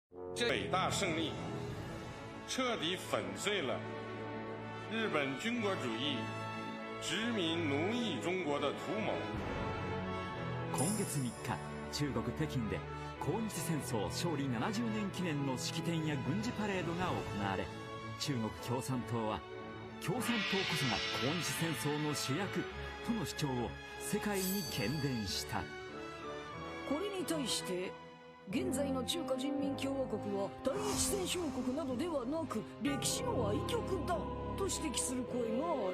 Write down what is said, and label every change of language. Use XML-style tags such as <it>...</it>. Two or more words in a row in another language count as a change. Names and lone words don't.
<zh>这伟大胜利彻底粉碎了日本军国主义殖民奴役中国的图谋。</zh> <ja>今月3日、中国北京で抗日戦争勝利70年記念の式典や軍事パレードが行われ、中国共産党は共産党こそが抗日戦争の主役との主張を世界に喧伝した。これに対して現在の中華人民共和国は第一戦勝国などではなく歴史の愛国だと指摘する声がある。</ja>